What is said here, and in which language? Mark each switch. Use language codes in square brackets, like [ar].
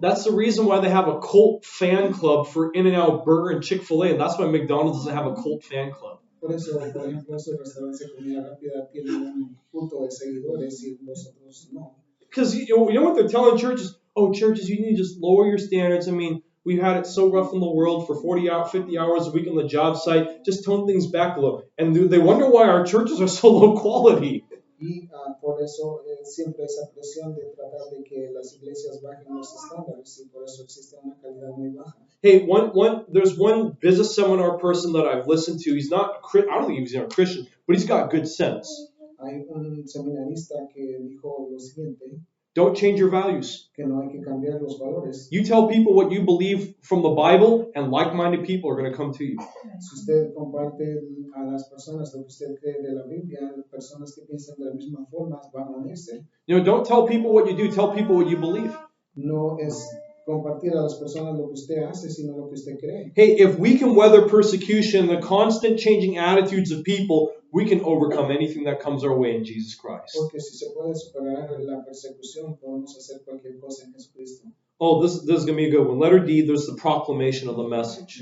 [en] That's the reason why they have a cult fan club for In-N-Out Burger and Chick-fil-A, and that's why McDonald's doesn't have a cult fan club. [es] Por eso, por ejemplo, esos restaurantes de comida rápida tienen un culto de seguidores y los otros no. [en] Because you know what they're telling churches? Oh, churches, you need to just lower your standards. I mean, we've had it so rough in the world for 50 hours a week on the job site. Just tone things back a little. And they wonder why our churches are so low quality. [es] Y por eso siempre esa presión de tratar de que las iglesias bajen los estándares y por eso existe una calidad muy baja. [en] Hey, there's one business seminar person that I've listened to. He's not I don't think he's a Christian, but he's got good sense. [es] Hay un seminarista que dijo lo siguiente. [en] Don't change your values. [es] Que no hay que cambiar los valores. [en] You tell people what you believe from the Bible, and like-minded people are going to come to you. [es] Si usted comparte a las personas lo que usted cree de la Biblia, personas que piensan de la misma forma van a unirse. [en] Don't tell people what you do. Tell people what you believe. [es] No es compartir a las personas lo que usted hace, sino lo que usted cree. [en] Hey, if we can weather persecution, the constant changing attitudes of people, we can overcome anything that comes our way in Jesus Christ. [es] Porque si se puede superar la persecución, podemos hacer cualquier cosa en Jesucristo. [en] Oh, this is going to be a good one. Letter D, there's the proclamation of the message.